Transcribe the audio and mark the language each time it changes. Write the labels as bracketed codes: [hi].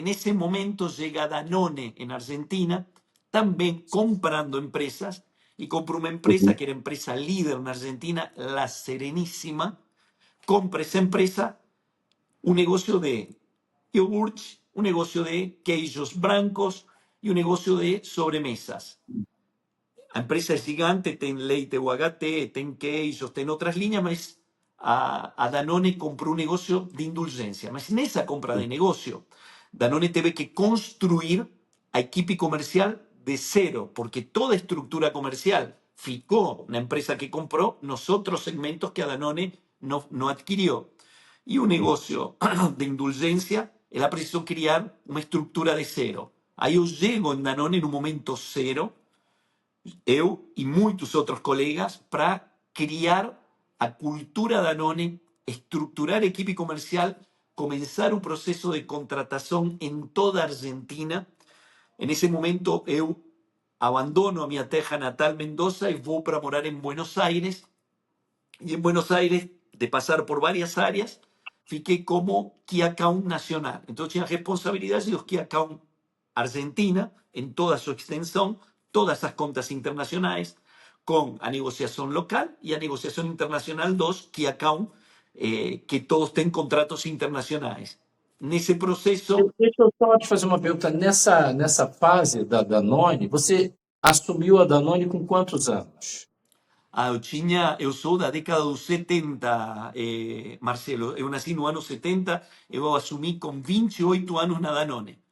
[pt] Nesse momento chega [es] a Danone en Argentina, también comprando empresas, y compró una empresa Uhum. que era empresa líder en Argentina, La Serenísima. Compra esa empresa, un negocio de yogurts, un negocio de queijos blancos y un negocio de sobremesas. [pt] A empresa é gigante, tem leite UHT, tem queijos, tem outras linhas, mas a Danone comprou um negócio de indulgência. Mas nessa compra de negócio, Danone teve que construir a equipe comercial de cero, porque toda a estrutura comercial ficou na empresa que comprou, nos outros segmentos que a Danone não adquiriu. E o negócio de indulgência, ela precisou criar uma estrutura de cero. Aí eu chego em Danone no momento cero, eu e muitos outros colegas, para criar a cultura Danone, estruturar a equipe comercial, começar o processo de contratação em toda a Argentina. Nesse momento, eu abandono a minha terra natal, Mendoza, e vou para morar em Buenos Aires. [es] Y en Buenos Aires, de pasar por varias áreas, fiqué como Key Account Nacional. Entonces tenía responsabilidad de los Key Account Argentina en toda su extensión, todas esas cuentas internacionales, con a negociación local y a negociación internacional dos Key Account, que todos tienen contratos internacionales. En ese proceso, [pt] Deixa eu só te fazer uma pergunta. Nessa fase da Danone, você assumiu a Danone com quantos anos? eu sou da década dos 70, Marcelo. Eu nasci no ano 70, eu assumi com 28 anos na Danone.